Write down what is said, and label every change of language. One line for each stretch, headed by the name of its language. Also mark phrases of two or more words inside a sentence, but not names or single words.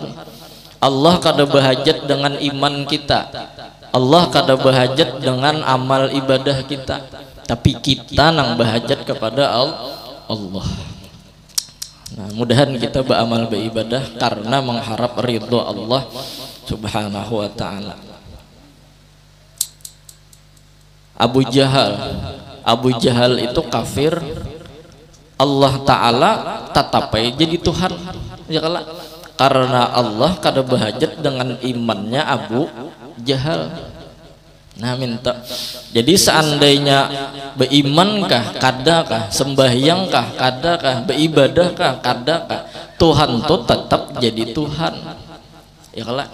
Banjar: Allah kada bahajat dengan iman kita, Allah kada bahajat dengan amal ibadah kita, tapi kita nang bahajat kepada Allah. Nah, mudahan kita beramal beribadah karena mengharap ridho Allah
Arabic: سبحانه وتعالى.
Banjar: Abu Jahal itu kafir, Allah Ta'ala tatapai jadi Tuhan, ya kala? Karena Allah kada bahajat dengan imannya Abu Jahal. Nah minta, jadi seandainya berimankah kadakah, sembahyangkah kadakah, beribadahkah kadakah, Tuhan tuh tetap jadi Tuhan, ya kala?